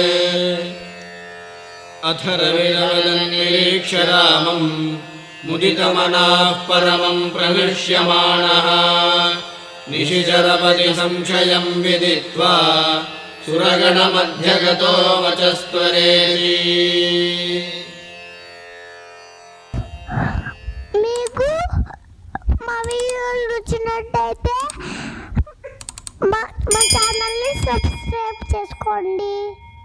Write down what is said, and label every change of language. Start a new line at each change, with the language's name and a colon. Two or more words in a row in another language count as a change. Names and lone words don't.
Sanskrit: अथर्वनिरीक्ष्य रामम् मुदितमनाः परमम् प्रहृष्यमाणः निशिचरपति संशयम् विदित्वा सुरगणमध्यगतो वचस्त्वरेति
Telugu: మీకు మా వీడియోలు నచ్చినట్టయితే మా ఛానల్ని సబ్స్క్రైబ్ చేసుకోండి.